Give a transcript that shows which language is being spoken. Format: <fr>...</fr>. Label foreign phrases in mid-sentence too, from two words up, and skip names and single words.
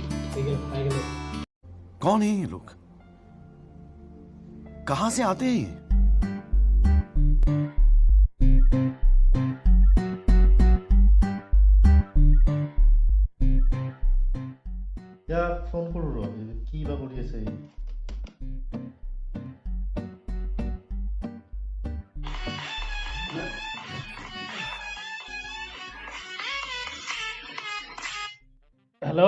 <hi>कौन है ये लोग कहां से आते हैं</hi> <as>এতিয়া ফোন কৰোঁ ৰ কি বা কৰি আছে हेलो</as>